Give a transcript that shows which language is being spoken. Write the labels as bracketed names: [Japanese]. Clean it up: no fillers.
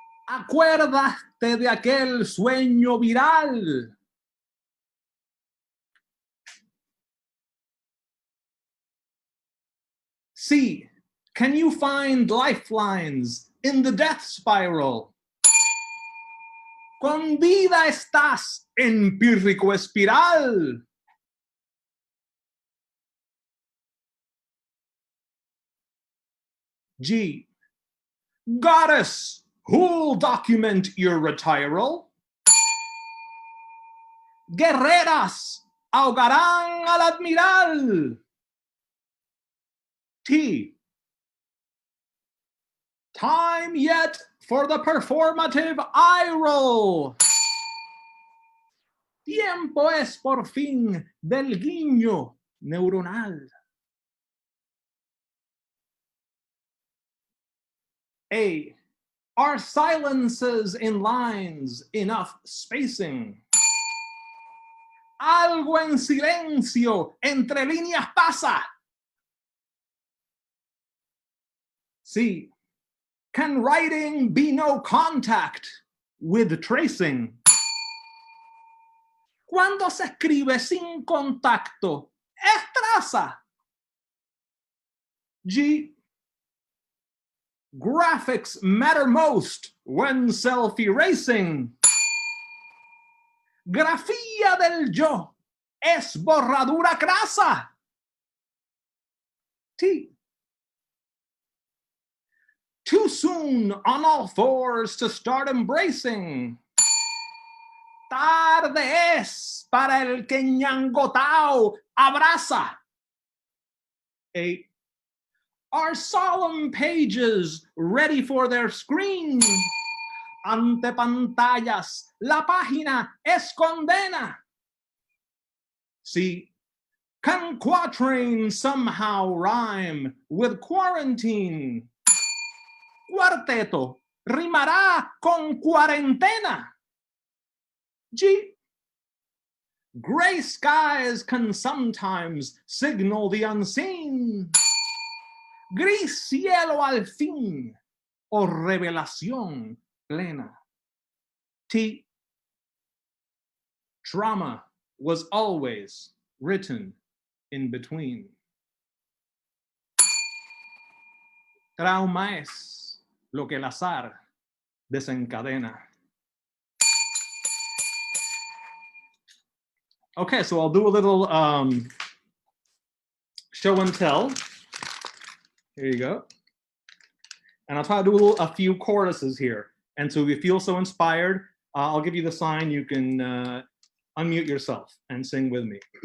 [Spanish] Acuérdate de aquel sueño viral. [English] C, can you find lifelines in the death spiral? [Spanish] Con vida estás en pírrico espiral. [English] G, goddess, who'll document your retiral? [Spanish] Guerreras ahogarán al admiral. [English] T, time yet for the performative eye roll. [Spanish] Tiempo es por fin del guiño neuronal. [English] A, are silences in lines enough spacing? [Spanish] Algo en silencio entre líneas pasa. [English] C, can writing be no contact with tracing? [Spanish] Cuando se escribe sin contacto, es traza. [English] G, graphics matter most when self-erasing. [Spanish] Grafía del yo es borradura crasa. [English] T, too soon on all fours to start embracing. [Spanish] Tarde es para el que ñangotao abraza. [English] 8, are solemn pages ready for their screen? [Spanish] Ante pantallas, la página es condena. [English] C, can quatrain somehow rhyme with quarantine? [Spanish] Cuarteto rimará con cuarentena. [English] G, gray skies can sometimes signal the unseen. [Spanish] Gris cielo al fin, o revelación plena. [English] T, drama was always written in between. [Spanish] Trauma es lo que el azar desencadena. [English] Okay, so I'll do a little show and tell. Here you go. And I'll try to do a few choruses here. And so if you feel so inspired, I'll give you the sign. You can unmute yourself and sing with me.